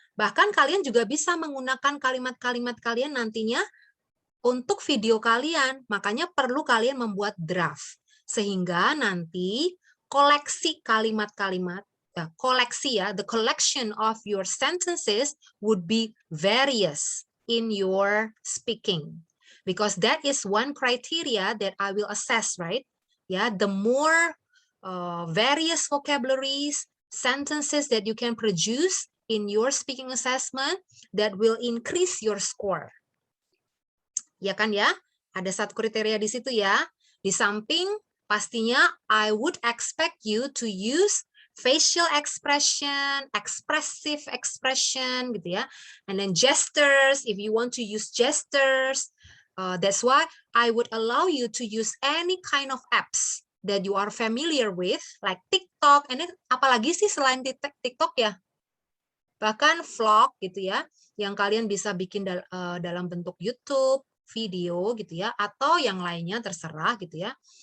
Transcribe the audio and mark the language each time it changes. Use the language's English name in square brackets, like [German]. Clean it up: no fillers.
[Indonesian] Bahkan kalian juga bisa menggunakan kalimat-kalimat kalian nantinya untuk video kalian. Makanya perlu kalian membuat draft. Sehingga nanti koleksi kalimat-kalimat, koleksi ya, [English] the collection of your sentences would be various in your speaking. Because that is one criteria that I will assess, right? Yeah, the more various vocabularies, sentences that you can produce in your speaking assessment, that will increase your score. [Indonesian] Ya kan ya? Ada satu kriteria di situ ya. Di samping pastinya [English] I would expect you to use facial expression, expressive expression [Indonesian] gitu ya. [English] And then gestures, if you want to use gestures. That's why I would allow you to use any kind of apps that you are familiar with, like TikTok. And then, [Indonesian] apalagi sih selain TikTok ya? Bahkan vlog gitu ya, yang kalian bisa bikin dalam bentuk YouTube, video gitu ya, atau yang lainnya terserah gitu ya.